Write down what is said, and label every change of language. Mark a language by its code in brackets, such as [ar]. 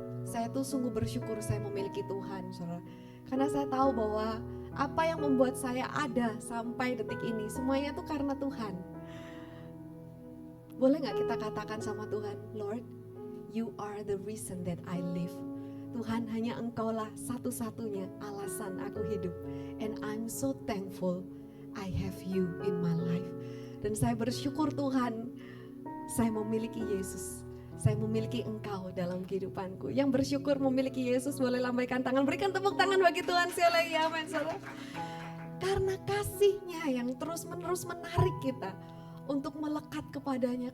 [id] Saya tuh sungguh bersyukur saya memiliki Tuhan, saudara. Karena saya tahu bahwa apa yang membuat saya ada sampai detik ini, semuanya tuh karena Tuhan. [en] Boleh gak kita katakan sama Tuhan, Lord, You are the reason that I live. [id] Tuhan, hanya Engkaulah satu-satunya alasan aku hidup. [en] And I'm so thankful I have You in my life. [id] Dan saya bersyukur Tuhan, saya memiliki Yesus. Saya memiliki Engkau dalam kehidupanku. Yang bersyukur memiliki Yesus boleh lambaikan tangan. Berikan tepuk tangan bagi Tuhan sekali lagi. Amin, saudara. Karena kasih-Nya yang terus-menerus menarik kita untuk melekat kepadanya.